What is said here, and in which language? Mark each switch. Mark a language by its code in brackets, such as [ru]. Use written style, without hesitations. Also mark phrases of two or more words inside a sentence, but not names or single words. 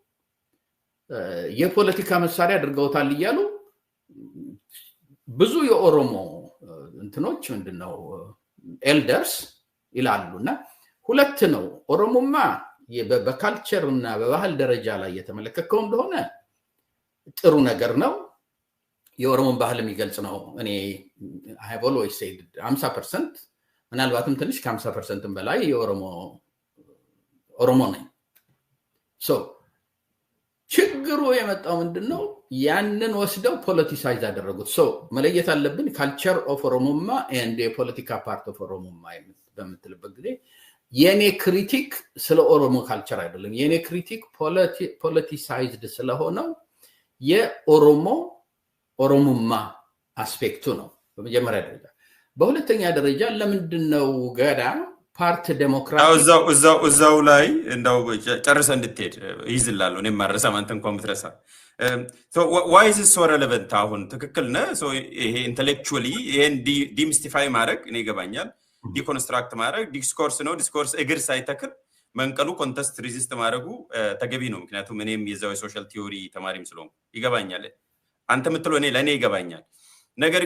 [am] የፖለቲካ መሳሪያ አድርገውታል እያሉ ብዙ የኦሮሞ እንትኖች ምንድነው ኤልደርስ ይላሉና ሁለት ነው። ኦሮሞማ በካልቸር እና በባህል ደረጃ ላይ የተመለከከው እንደሆነ ጥሩ ነገር ነው። የኦሮሞን ባህል የሚገልጽ ነው። እኔ [en] I have always said [am] 50% ምናልባትም ትንሽ ከ50% በላይ የኦሮሞ ነኝ። ችግሩ የመጣው ምንድነው ያንን ወስደው ፖለቲሳይዝ አደረጉት። መለየት አለብን [en] culture of Oromuma and the political part of [am] ኦሮሞማ በምትልበት ጊዜ የኔ ክሪቲክ ስለ ኦሮሞ ካልቸር አይደለም። የኔ ክሪቲክ ፖለቲሳይዝድ ስለሆነው የኦሮሞማ አስፔክቱ ነው በመጀመሪያ ደረጃ። በሁለተኛ ደረጃ ለምንድነው ገዳ [en] part democracy [am] እዛው ላይ እንደው ጨርሰ እንድትሄድ ይዝላል ነው ማረሳም አንተ እንኳን ብትረሳ [en] why is it so relevant? [am] አሁን ትክክል ነህ። ይሄ ኢንተሌክቹዋሊ ይሄን ዲሚስቲፋይ ማድረግ እኔ ይገባኛል። ዲኮንስትራክት ማድረግ ዲስኮርስ ነው። ዲስኮርስ እግር ሳይተክል መንቀሉ [en] contest resist [am] ማድረጉ ተገቢ ነው። ምክንያቱም እኔም የዛው [en] social theory [am] ተማሪም ስለሆንኩ ይገባኛል። አንተ የምትለው እኔ ለኔ ይገባኛል። ነገር